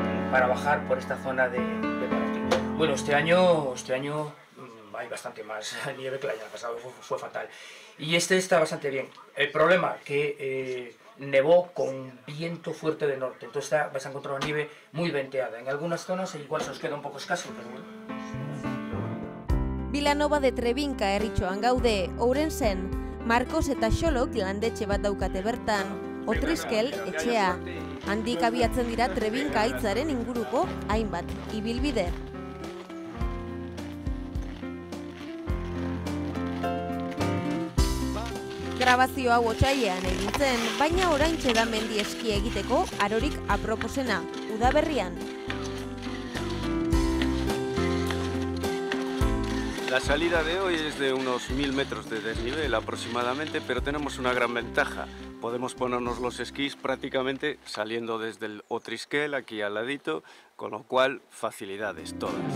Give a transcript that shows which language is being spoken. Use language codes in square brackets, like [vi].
[es] para bajar por esta zona de Paraty. Bueno, este año hay bastante más nieve que el año pasado, fue fatal. Y este está bastante bien. El problema que nevó con viento fuerte de norte, entonces vais a encontrar una nieve muy venteada. En algunas zonas igual se os queda un poco escaso, pero bueno. [eu] Vilanova de Trebinka herritxoan gaude, Ourensen, Marcos eta Xolok landetxe bat daukate bertan, Otriskel etxea. Handik abiatzen dira Trebinka hitzaren inguruko hainbat ibilbide. Grabazio hau otsailean egin zen, baina oraintxe da mendi eskia egiteko arorik aproposena, udaberrian. [es] La salida de hoy es de unos 1000 metros de desnivel aproximadamente, pero tenemos una gran ventaja. Podemos ponernos los esquís prácticamente saliendo desde el Otriskel, aquí al ladito, con lo cual facilidades todas.